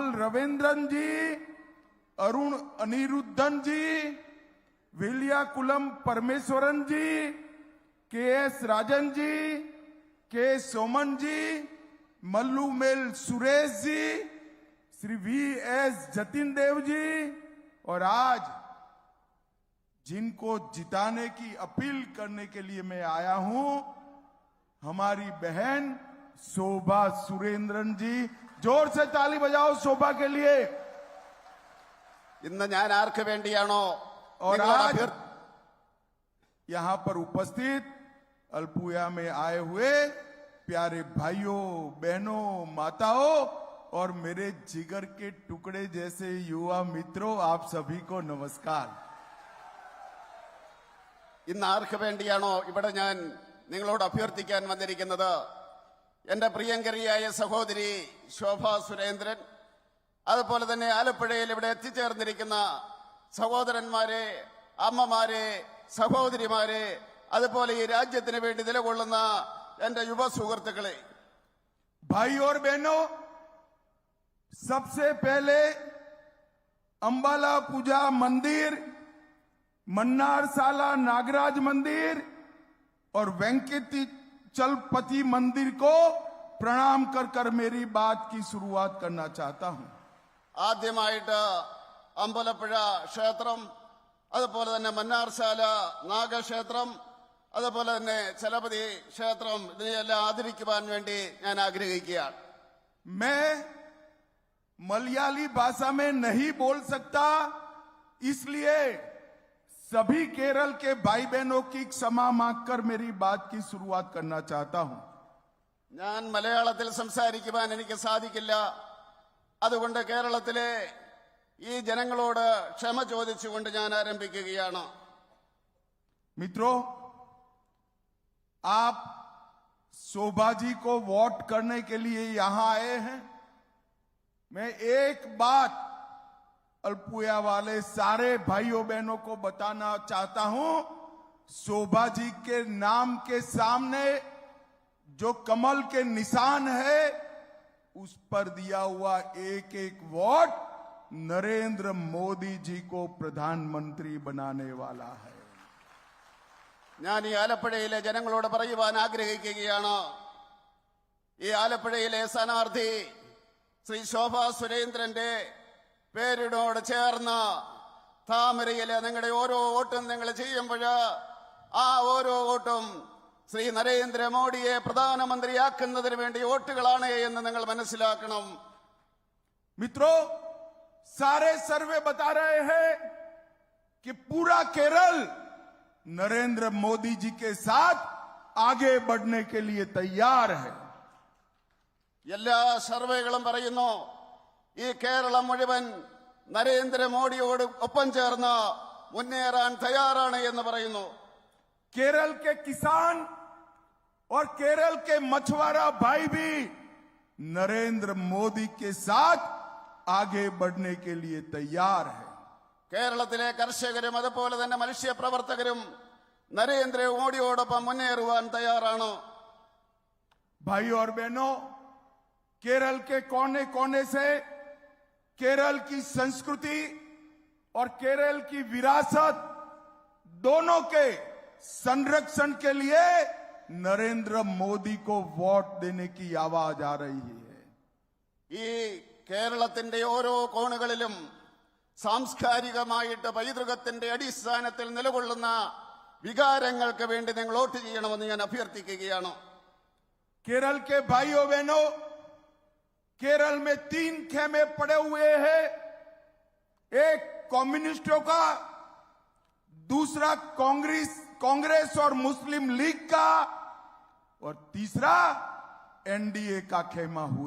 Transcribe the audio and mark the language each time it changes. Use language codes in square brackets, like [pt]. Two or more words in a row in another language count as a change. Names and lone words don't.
[hi] रविंद्रन जी, अरुण अनिरुद्धन जी, विलियाकुलम परमेश्वरन जी, KS राजन जी, K सोमन जी, मल्लूमेल सुरेश जी, श्री VS जतिन देव जी, और आज जिनको जिताने की अपील करने के लिए मैं आया हूं, हमारी बहन शोभा सुरेंद्रन जी. जोर से ताली बजाओ शोभा के लिए. [ml] ഇന്ന് ഞാൻ ആർക്ക് വേണ്ടിയാണോ [hi] और आज यहां पर उपस्थित अल्पुया में आए हुए प्यारे भाइयों, बहनों, माताओं और मेरे जिगर के टुकड़े जैसे युवा मित्रों, आप सभी को नमस्कार. [ml] ഇന്ന് ആർക്ക് വേണ്ടിയാണോ ഇവിടെ ഞാൻ നിങ്ങളോട് അഭ്യർത്ഥിക്കാൻ വന്നിരിക്കുന്നത്, എന്റെ പ്രിയങ്കരിയായ സഹോദരി ശോഭ സുരേന്ദ്രൻ, അതുപോലെ തന്നെ ആലപ്പുഴയിൽ ഇവിടെ എത്തിച്ചേർന്നിരിക്കുന്ന സഹോദരന്മാരെ, അമ്മമാരെ, സഹോദരിമാരെ, അതുപോലെ ഈ രാജ്യത്തിന് വേണ്ടി നിലകൊള്ളുന്ന എന്റെ യുവ സുഹൃത്തുക്കളെ, [hi] भाई और बहनों, सबसे पहले अंबाला पूजा मंदिर, मन्नार साला नागराज मंदिर और वेंकटेचलपति मंदिर को प्रणाम कर कर मेरी बात की शुरुआत करना चाहता हूं। [ml] ആദ്യമായിട്ട് അമ്പലപ്പുഴ ക്ഷേത്രം, അതുപോലെ തന്നെ മന്നാർശാല നാഗക്ഷേത്രം, അതുപോലെ തന്നെ ചലപതി ക്ഷേത്രം, ഇതിനെയെല്ലാം ആദരിക്കുവാൻ വേണ്ടി ഞാൻ ആഗ്രഹിക്കുകയാണ്. [hi] मैं मलयाली भाषा में नहीं बोल सकता, इसलिए सभी केरल के भाई बहनों की क्षमा मांगकर मेरी बात की शुरुआत करना चाहता हूं। [ml] ഞാൻ മലയാളത്തിൽ സംസാരിക്കുവാൻ എനിക്ക് സാധിക്കില്ല. അതുകൊണ്ട് കേരളത്തിലെ ഈ ജനങ്ങളോട് ക്ഷമ ചോദിച്ചുകൊണ്ട് ഞാൻ ആരംഭിക്കുകയാണ്. [hi] मित्रों, आप शोभा जी को वोट करने के लिए यहां आए हैं। मैं एक बात अल्पुया वाले सारे भाइयों बहनों को बताना चाहता हूं, शोभा जी के नाम के सामने जो कमल के निशान है, उस पर दिया हुआ एक एक वोट नरेंद्र मोदी जी को प्रधानमंत्री बनाने वाला है। [ml] ഞാൻ ഈ ആലപ്പുഴയിലെ ജനങ്ങളോട് പറയുവാൻ ആഗ്രഹിക്കുകയാണ്, ഈ ആലപ്പുഴയിലെ സ്ഥാനാർത്ഥി ശ്രീ ശോഭ സുരേന്ദ്രന്റെ പേരിനോട് ചേർന്ന് താമരയിലെ നിങ്ങളുടെ ഓരോ വോട്ടും നിങ്ങൾ ചെയ്യുമ്പോൾ ആ ഓരോ വോട്ടും ശ്രീ നരേന്ദ്രമോദിയെ പ്രധാനമന്ത്രിയാക്കുന്നതിന് വേണ്ടി വോട്ടുകളാണ് എന്ന് നിങ്ങൾ മനസ്സിലാക്കണം. [hi] मित्रों, सारे सर्वे बता रहे हैं कि पूरा केरल नरेंद्र मोदी जी के साथ आगे बढ़ने के लिए तैयार है। [ml] എല്ലാ സർവേകളും പറയുന്നു ഈ കേരളം മുഴുവൻ നരേന്ദ്രമോദിയോട് ഒപ്പം ചേർന്ന് മുന്നേറാൻ തയ്യാറാണ് എന്ന് പറയുന്നു. [hi] केरल के किसान और केरल के मछुआरा भाई भी नरेंद्र मोदी के साथ आगे बढ़ने के लिए तैयार है। [ml] കേരളത്തിലെ കർഷകരും അതുപോലെ തന്നെ മനുഷ്യപ്രവർത്തകരും നരേന്ദ്രമോദിയോടൊപ്പം മുന്നേറുവാൻ തയ്യാറാണ്. [hi] भाई और बहनों, केरल के कोने कोने से केरल की संस्कृति और केरल की विरासत दोनों के संरक्षण के लिए नरेंद्र मोदी को वोट देने की आवाज आ रही है। [ml] ഈ കേരളത്തിന്റെ ഓരോ കോണുകളിലും സാംസ്കാരികമായിട്ട് പൈതൃകത്തിന്റെ അടിസ്ഥാനത്തിൽ നിലകൊള്ളുന്ന വികാരങ്ങൾക്ക് വേണ്ടി നിങ്ങൾ വോട്ട് ചെയ്യണമെന്ന് ഞാൻ അഭ്യർത്ഥിക്കുകയാണ്. [hi] केरल के भाइयों बहनों, केरल में 3 खेमे पड़े हुए हैं। एक कम्युनिस्टों का, दूसरा कांग्रेस और मुस्लिम लीग का, और तीसरा एनडीए का खेमा हुए।